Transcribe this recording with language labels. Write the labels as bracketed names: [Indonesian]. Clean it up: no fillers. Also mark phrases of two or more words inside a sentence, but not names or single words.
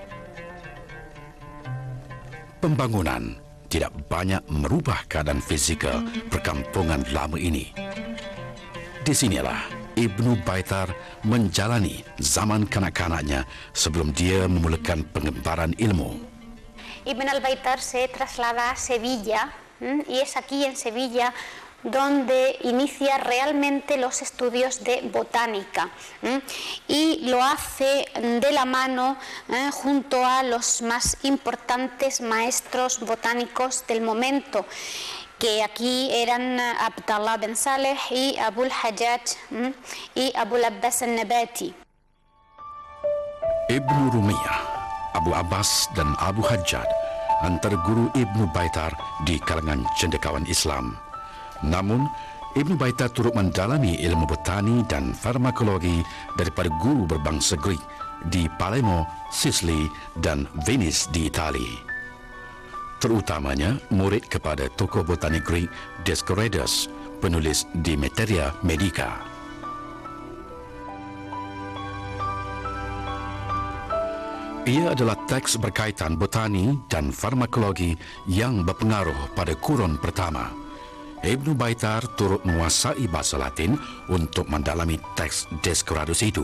[Malay] Pembangunan tidak banyak merubah keadaan fizikal perkampungan lama ini. Di sinilah Ibnu Baitar menjalani zaman kanak-kanaknya sebelum dia memulakan pengembaraan ilmu. [Spanish] Ibn al-Baitar se traslada a Sevilla y es aquí en Sevilla donde inicia realmente los estudios de botánica y lo hace de la mano junto a los más importantes maestros botánicos del momento, que aquí eran Abdallah bin Saleh y Abul Hajjaj y Abul Abbas al-Nabati. [Malay] Ibnu Rumiyah, Abu Abbas dan Abu Hajjaj antara guru Ibnu Baitar di kalangan cendekiawan Islam. Namun, Ibnu Baitar turut mendalami ilmu botani dan farmakologi daripada guru berbangsa Greek di Palermo, Sicily dan Venice di Itali. Terutamanya murid kepada tokoh botani Greek Dioscorides, penulis di Materia Medica. Ia adalah teks berkaitan botani dan farmakologi yang berpengaruh pada kurun pertama. Ibnu Baitar turut menguasai bahasa Latin untuk mendalami teks Descurados itu.